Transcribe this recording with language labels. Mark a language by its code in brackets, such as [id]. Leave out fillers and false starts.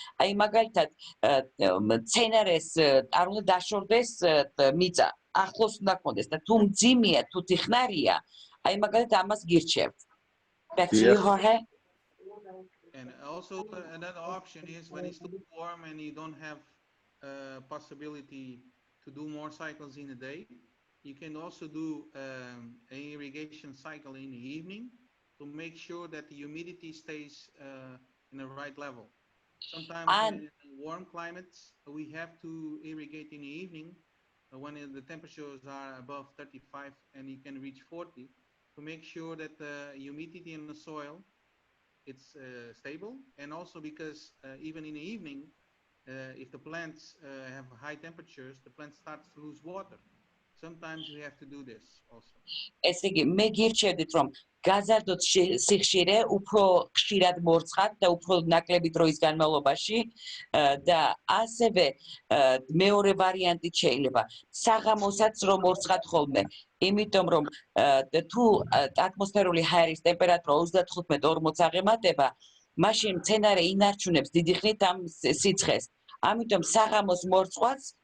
[ka] აი მაგალითად მცენარეს არ უნდა დაშორდეს მიწა, ახლოს უნდა გქონდეს და თუ მძიმეა, თუ თიხნარია, აი მაგალითად ამას გირჩევთ. [en] Back to you, Jorge. And also another option is when it's too warm and you don't have possibility to do more cycles in a day, you can also do an irrigation cycle in the evening to make sure that the humidity stays in the right level. Sometimes in warm climates, we have to irrigate in the evening when the temperatures are above 35 and you can reach 40 to make sure that the humidity in the soil it's stable. And also because even in the evening, if the plants have high temperatures, the plant starts to lose water. Sometimes we have to do this also. [ka] ესე იგი მე გირჩევდით რომ გაზარდოთ სიხშირე უფრო ხშირად მორწყათ და უფრო ნაკლები დროის განმავლობაში და ასევე მეორე ვარიანტი შეიძლება საღამოსაც რომ მორწყათ ხოლმე იმიტომ რომ თუ ატმოსფერული ჰაერის ტემპერატურა 35-40 აღემატება მაშინ მცენარე ინარჩუნებს დიდი ხნით ამ სიცხეს ამიტომ საღამოს მორწყვაც